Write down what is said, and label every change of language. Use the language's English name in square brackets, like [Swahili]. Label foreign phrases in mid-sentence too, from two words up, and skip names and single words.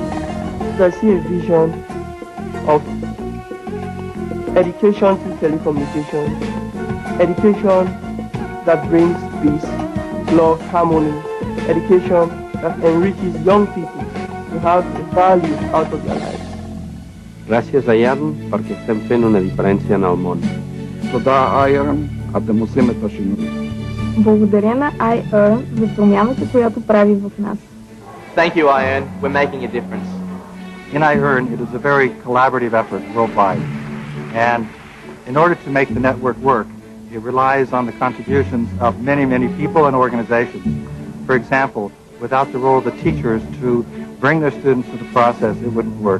[English] I see a vision of education through telecommunication, education that brings peace, love, harmony, education that enriches young people to have value out of their lives. [Catalan] Gràcies a iEARN perquè estem fent una diferència en el món. [Bulgarian] Благодаря на iEARN за промяната, която прави в нас. [English] Thank you, iEARN. We're making a difference. In iEARN, it is a very collaborative effort worldwide. And in order to make the network work, it relies on the contributions of many, many people and organizations. For example, without the role of the teachers to bring their students to the process, it wouldn't work.